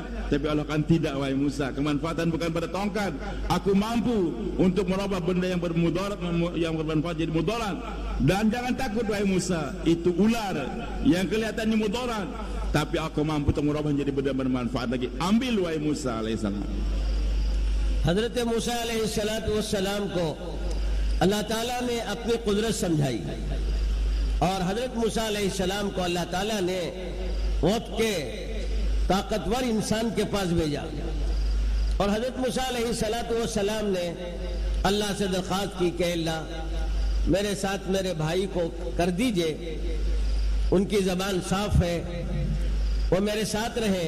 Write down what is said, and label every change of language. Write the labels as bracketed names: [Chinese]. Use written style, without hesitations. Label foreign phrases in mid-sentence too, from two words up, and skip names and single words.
[Indonesian] Tapi Allah kan tidak, wahai Musa, kemanfaatan bukan pada tongkat. Aku mampu untuk merubah benda yang bermudarat, yang bermanfaat jadi mudarat. Dan jangan takut, wahai Musa, itu ular yang kelihatannya mudarat, tapi aku mampu untuk merubah menjadi benda bermanfaat lagi. Ambil, wahai Musa alaihissalam. [Urdu] حضرت موسیٰ علیہ السلام کو اللہ تعالیٰ نے اپنی قدرت سمجھائی، اور حضرت موسیٰ علیہ السلام کو اللہ تعالیٰ نے وقت کے طاقتور انسان کے پاس بھیجا، اور حضرت موسیٰ علیہ السلام نے اللہ سے درخواست کی کہ اللہ میرے ساتھ میرے بھائی کو کر دیجئے، ان کی زبان صاف ہے، وہ میرے ساتھ رہیں۔